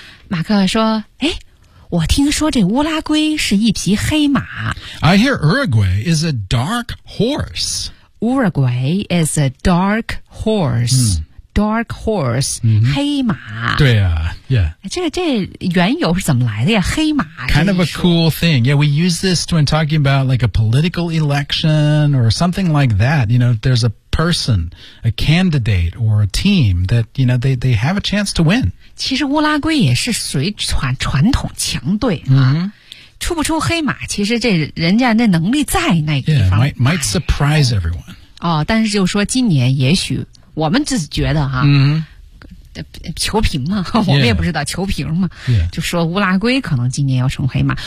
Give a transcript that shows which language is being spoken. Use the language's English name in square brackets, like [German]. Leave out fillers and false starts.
[Chinese] 马克说：“哎，我听说这乌拉圭是一匹黑马。 [English] ”I hear Uruguay is a dark horse. Uruguay is a dark horse.、Dark horse,、黑马。 [Chinese] 对啊 ,yeah. 这缘由是怎么来的呀，黑马。 [English] Kind of a cool thing. Yeah, we use this when talking about like a political election or something like that. You know, there's a person, a candidate or a team that, you know, they have a chance to win. [Chinese] 其实乌拉圭也是属于传统强队、出不出黑马，其实这人家那能力在那个地方。 [English] Yeah, might surprise everyone. [Chinese] 哦，但是就说今年也许我们只是觉得哈、球评嘛，我们也不知道、球评嘛、就说乌拉圭可能今年要成黑马。